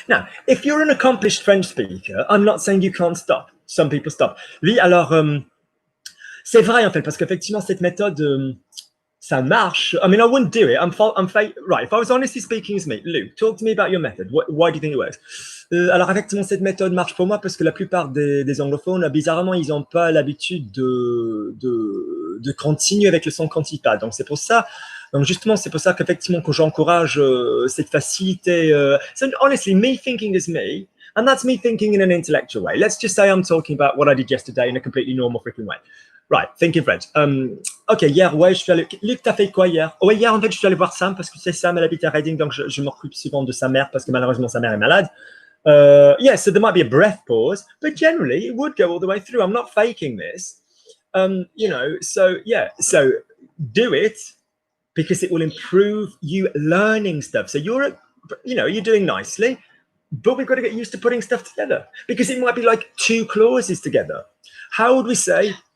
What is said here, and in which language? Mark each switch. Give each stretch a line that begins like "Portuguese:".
English: Now, if you're an accomplished French speaker, I'm not saying you can't stop. Some people stop.
French: Oui, alors, c'est vrai en fait, parce qu'effectivement, cette méthode, ça marche.
English: I mean, I wouldn't do it. Right. If I was honestly speaking as me, Luke, talk to me about your method. Why do you think it works?
French: Alors, effectivement, cette méthode marche pour moi parce que la plupart des anglophones, bizarrement, ils n'ont pas l'habitude de continuer avec le son cantipat. Donc, c'est pour ça. Donc, justement, c'est pour ça qu'effectivement, que j'encourage cette facilité.
English: So, honestly, me thinking as me, and that's me thinking in an intellectual way. Let's just say I'm talking about what I did yesterday in a completely normal freaking way. Right, thinking French.
French: Ok, hier, ouais, je suis allé... Luc, t'as fait quoi hier? Ouais, hier, en fait, je suis allé voir Sam parce que c'est Sam, elle habite à Reading, donc je m'occupe souvent de sa mère parce que malheureusement, sa mère est malade.
English: Yeah, so there might be a breath pause, but generally, it would go all the way through. I'm not faking this. You know, so yeah, so do it because it will improve you learning stuff. So you're doing nicely, but we've got to get used to putting stuff together because it might be like two clauses together. How would we say...